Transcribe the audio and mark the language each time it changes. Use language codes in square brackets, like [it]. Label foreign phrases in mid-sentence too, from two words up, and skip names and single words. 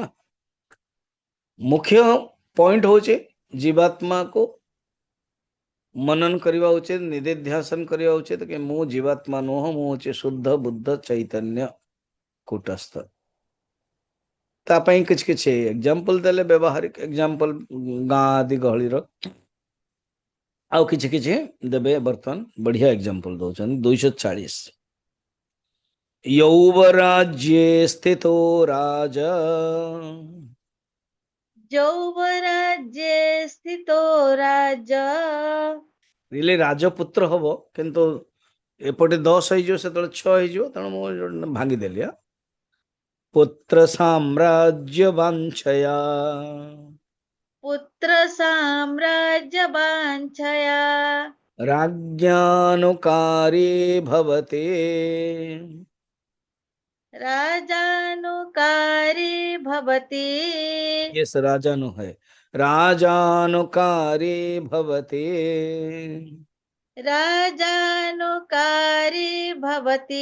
[or] ମୁଖ୍ୟ ପଏଣ୍ଟ ହଉଛି ଜୀବାତ୍ମାକୁ मनन କରିବା ଉଚିତ, ନିଧିଧ୍ୟାସନ କରିବା ଉଚିତ କି ମୁଁ ଜୀବାତ୍ମା ନୁହଁ, ମୁଁ ହଉଛି ଶୁଦ୍ଧ ବୁଦ୍ଧ ଚୈତନ୍ୟ କୂଟସ୍ଥ। ତା ପାଇଁ କିଛି କିଛି ଏକ୍ସାମ୍ପଲ ଦେଲେ, ବ୍ୟବହାରିକ ଏକ୍ସାମ୍ପଲ ଗାଁ ଆଦି ଗହଳିର, ଆଉ କିଛି କିଛି ଦେବେ। ବର୍ତ୍ତମାନ ବଢିଆ ଏକ୍ସାମ୍ପଲ ଦଉଛନ୍ତି 240। [sa] यौवराज्ये स्थितो राजा, ଯୌବରାଜ୍ये ସ୍ଥିतो ରାଜା, [or] ରିଲେ ରାଜପୁତ୍ର ହବ, କିନ୍ତୁ ଏପଟେ 10 ହେଇଯିବ, ସେତେବେଳେ 6 ହେଇଯିବ, ତେଣୁ ମୁଁ ଭାଙ୍ଗିଦେଲି। [sa] ପୁତ୍ର ସାମ୍ରାଜ୍ୟ ବାଞ୍ଛୟା, ପୁତ୍ର ସାମ୍ରାଜ୍ୟ ବାଞ୍ଛୟା, राज्ञानुकारी भवते, राजानुकारी भवति, ये राजानु है, राजानुकारी भवते, राजानुकारी भवति,